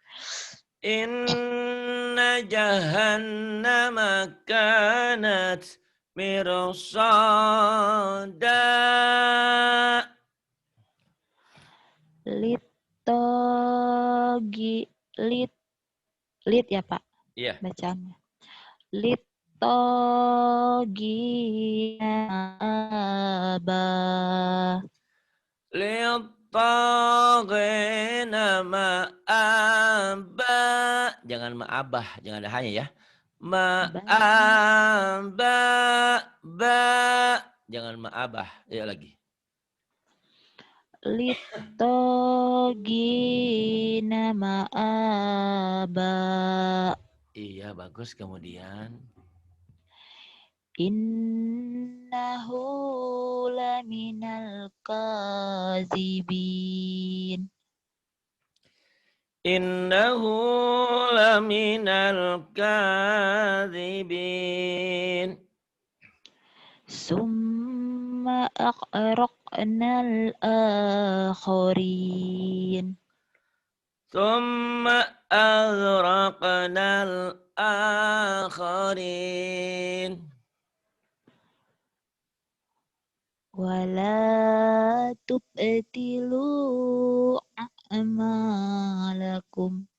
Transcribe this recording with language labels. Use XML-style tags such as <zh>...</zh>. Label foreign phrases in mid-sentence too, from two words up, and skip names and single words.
<ar>إن جهنم كانت مرصادا.</ar> <id>Lit ya Pak? Iya. Bacanya.</id> <ar>للطاغين مآبا.</ar> <id>Jangan ma'abah, jangan ada hanya ya.</id> <ar>Ma'aba, ba.</ar> <id>Jangan ma'abah. Ya lagi.</id> <ar>للطاغين مآبا.</ar> <id>Iya, bagus. Kemudian.</id> <ar>إنه لمن الكاذبين. إنه لمن الكاذبين. Summa أغرقنا الآخرين ثم أغرقنا الآخرين ولا تبطلوا أعمالكم</ar>